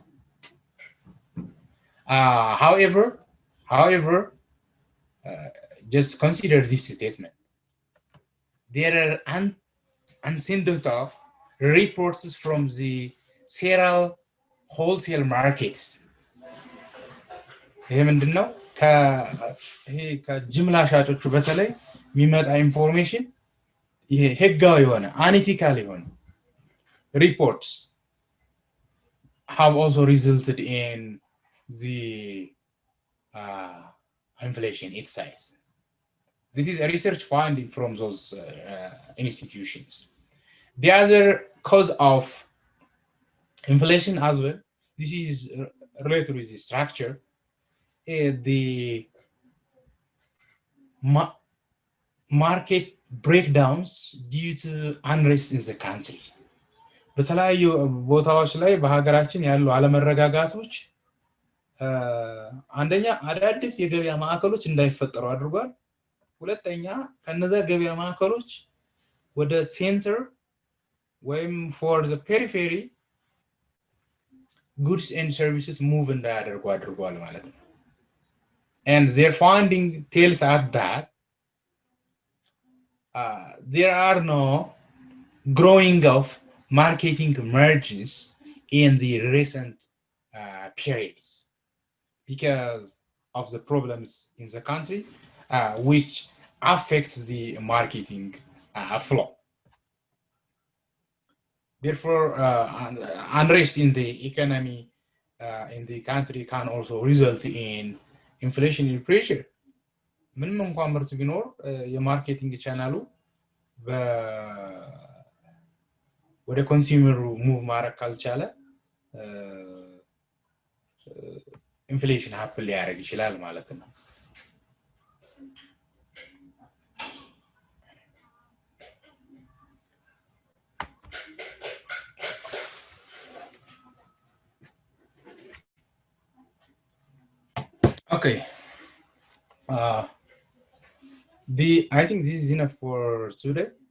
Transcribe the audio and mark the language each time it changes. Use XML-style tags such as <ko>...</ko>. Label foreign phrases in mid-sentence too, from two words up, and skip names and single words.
<en>However, just consider this statement. There are unsyndicate reports from the cereal wholesale markets.</en> <am>ይሄ ምንድነው? ከጅምላ ሻጮቹ በተለይ የሚመጣ ኢንፎርሜሽን ይሄ ህጋዊ የሆነ አንኢቲካል የሆነ</am> <en>reports have also resulted in the inflation itself. This is a research finding from those institutions. The other cause of inflation as well, this is related with the structure, the market breakdowns due to unrest in the country.</en> <am>በተለያዩ ቦታዎች ላይ በሀገራችን ያሉ አለመረጋጋቶች አንደኛ አዳዲስ የገበያ ማዕከሎች እንዳይፈጠሩ አድርጓል። ሁለተኛ ከነዛ ገበያ ማዕከሎች ወደ ሴንተር ወይም</am> <en>for the periphery goods and services move</en> <am>እንዳያደርጉ አድርጓል ማለት ነው።</am> <en>And their finding tells us that there are no growing of marketing merges in the recent periods because of the problems in the country which affect the marketing flow. Therefore, unrest in the economy in the country can also result in inflationary pressure.</en> <am>ምንም እንኳን ምርት ቢኖር የማርኬቲንግ ቻናሉ ወደ ኮንሱመሩ ሙቭ ማድረግ ካልቻለ ኢንፍሌሽን ሀፕን ሊያደርግ ይችላል ማለት ነው። Okay.</am> <en>I think this is enough for today.</en>